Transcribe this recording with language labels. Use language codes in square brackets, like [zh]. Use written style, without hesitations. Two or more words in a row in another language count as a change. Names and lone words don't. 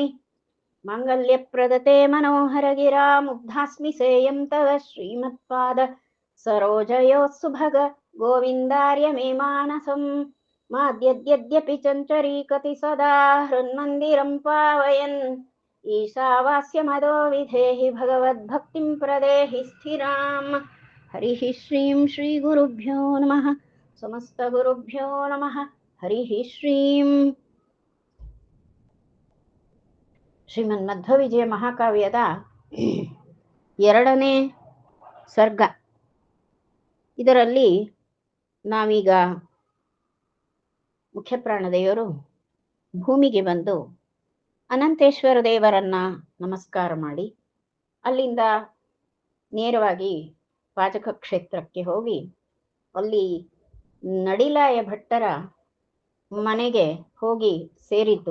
[sa] माङ्गल्यप्रदते मनोहर गिरा मुग्धास्मि सेयं तव श्रीमत्पाद सरोजयोः सुभग गोविन्दार्य मे मानसं माद्यद्यद्यपि चञ्चरीकति सदा हृन्मन्दिरं पावयन् ईशावास्य मदो विधेहि भगवद्भक्तिं प्रदेहि स्थिराम्। हरिः श्रीं श्रीगुरुभ्यो नमः। समस्तगुरुभ्यो नमः। हरिः श्रीं [kn] ಶ್ರೀಮನ್ಮಧ್ವವಿಜಯ ಮಹಾಕಾವ್ಯದ 2ನೇ ಸರ್ಗ. ಇದರಲ್ಲಿ ನಾವೀಗ ಮುಖ್ಯಪ್ರಾಣದೇವರು ಭೂಮಿಗೆ ಬಂದು ಅನಂತೇಶ್ವರ ದೇವರನ್ನ ನಮಸ್ಕಾರ ಮಾಡಿ ಅಲ್ಲಿಂದ ನೇರವಾಗಿ ಪಾಜಕ ಕ್ಷೇತ್ರಕ್ಕೆ ಹೋಗಿ ಅಲ್ಲಿ ನಡಿಲಾಯ ಭಟ್ಟರ ಮನೆಗೆ ಹೋಗಿ ಸೇರಿದ್ದು.